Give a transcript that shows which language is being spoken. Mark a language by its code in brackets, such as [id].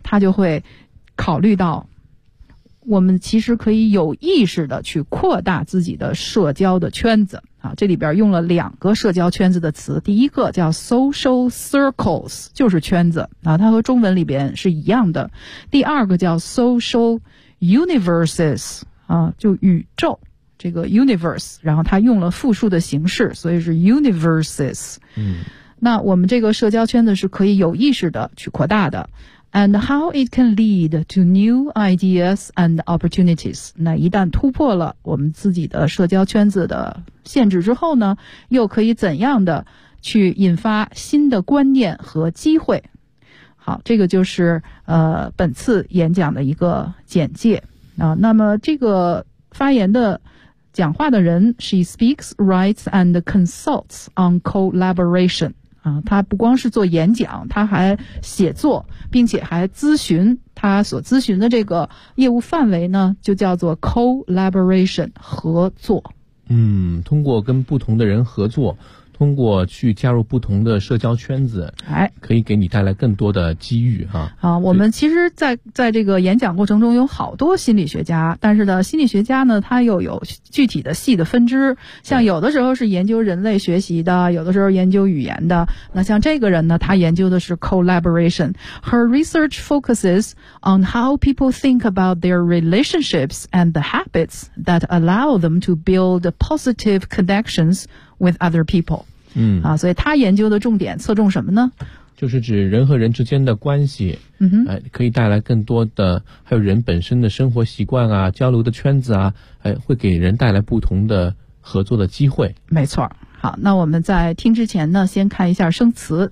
[zh] 他就会考虑到我们其实可以有意识的去扩大自己的社交的圈子啊，这里边用了两个社交圈子的词，第一个叫 social circles， 就是圈子啊，它和中文里边是一样的。第二个叫 social universes 啊，就宇宙这个 universe， 然后它用了复数的形式，所以是 universes。那我们这个社交圈子是可以有意识的去扩大的。 [en] And how it can lead to new ideas and opportunities. [zh] 那一旦突破了我们自己的社交圈子的限制之后呢，又可以怎样的去引发新的观念和机会。好，这个就是本次演讲的一个简介。那么这个发言的讲话的人， [en] She speaks, writes, and consults on collaboration. [zh] 他不光是做演讲，他还写作，并且还咨询。他所咨询的这个业务范围呢，就叫做 collaboration， 合作。通过跟不同的人合作，通过去加入不同的社交圈子，哎，可以给你带来更多的机遇啊。啊，我们其实在这个演讲过程中有好多心理学家，但是呢心理学家呢他又有具体的细的分支，像有的时候是研究人类学习的，有的时候研究语言的。那像这个人呢，他研究的是 collaboration. [en] Her research focuses on how people think about their relationships and the habits that allow them to build positive connections with other people. 嗯， [zh] 啊，所以他研究的重点侧重什么呢？就是指人和人之间的关系，嗯哼，可以带来更多的，还有人本身的生活习惯啊，交流的圈子啊，会给人带来不同的合作的机会。没错。好，那我们在听之前呢，先看一下生词。